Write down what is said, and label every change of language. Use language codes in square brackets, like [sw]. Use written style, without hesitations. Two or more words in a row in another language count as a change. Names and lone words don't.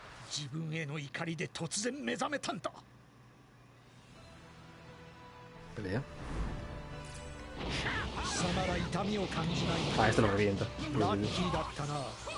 [ja] 自分への怒りで突然目覚めたんだ。 [es] Pelea. [ja] 貴様ら痛みを感じない。 [es] Ah, esto lo revienta. [ja] ラッキーだったな。